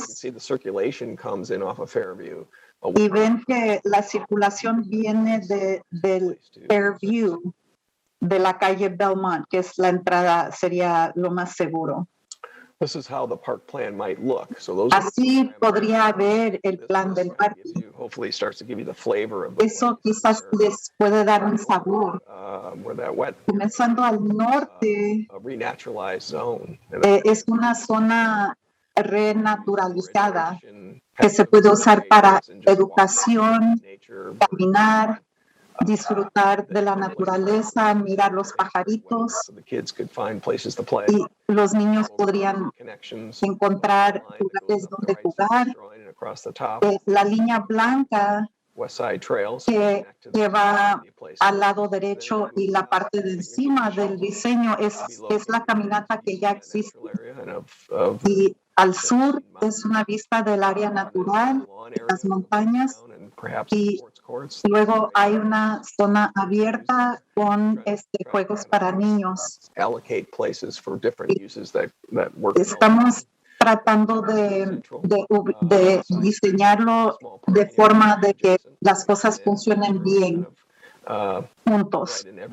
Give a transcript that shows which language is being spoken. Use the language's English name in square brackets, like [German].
[English] See the circulation comes in off of Fairview. [Spanish] y ven que la circulación viene del Fairview, de la calle Belmont, que es la entrada, sería lo más seguro. [English] This is how the park plan might look. So those are [Spanish] Así podría ver el plan del parque. [English] hopefully starts to give you the flavor of [Spanish] Eso quizás les puede dar un sabor. [English] where that wet [Spanish] Comenzando al norte, [English] a renaturalized zone. [Spanish] es una zona renaturalizada que se puede usar para educación, caminar, disfrutar de la naturaleza, mirar los pajaritos, [English] So the kids could find places to play. [Spanish] y los niños podrían [English] Connections. [Spanish] encontrar lugares donde jugar. [English] Across the top. [Spanish] La línea blanca [English] Westside Trails. [Spanish] que va al lado derecho y la parte de encima del diseño es la caminata que ya existe. Y al sur es una vista del área natural, las montañas, y luego hay una zona abierta con juegos para niños. [English] Allocate places for different uses that work. [Spanish] Estamos tratando de diseñarlo de forma de que las cosas funcionen bien juntos.